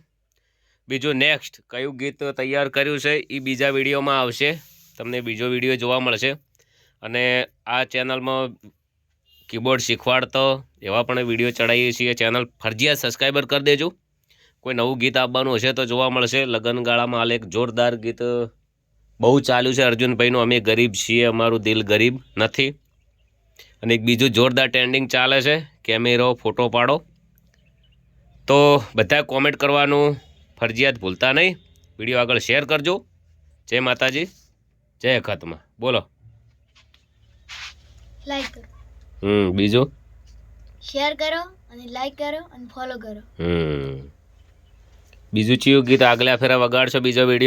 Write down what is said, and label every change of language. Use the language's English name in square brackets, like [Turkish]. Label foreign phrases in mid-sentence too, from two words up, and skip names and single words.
[Gujarati] બીજો નેક્સ્ટ કયું ગીત તૈયાર કર્યું છે ઈ બીજા વિડિયોમાં આવશે। તમને બીજો વિડિયો જોવા મળશે અને આ ચેનલમાં કીબોર્ડ શીખવાડતો એવા પણ વિડિયો ચઢાઈએ છીએ। ચેનલ ફરજિયાત સબ્સ્ક્રાઇબર કર દેજો। કોઈ નવું ગીત આવવાનું હશે તો જોવા મળશે। લગનગાળામાં હાલ એક જોરદાર ગીત બહુ ચાલ્યું છે અર્જુનભાઈનું, અમે ગરીબ છીએ અમારું દિલ ગરીબ નથી। અને એક બીજું જોરદાર ટ્રેન્ડિંગ ચાલે છે કેમેરો ફોટો પાડો। તો બધા કૉમેન્ટ કરવાનું ફરજિયાત ભૂલતા નહીં। વિડિયો આગળ શેર કરજો। જય માતાજી જય અખતમાં। બોલો લાઇક કરો। बीजो શેયર કરો અને લાઇક કરો અને ફૉલો કરો। બીજૂ ચીયુ ગીત આગલા ફેરા વગાડશો બીજો વિડિયો?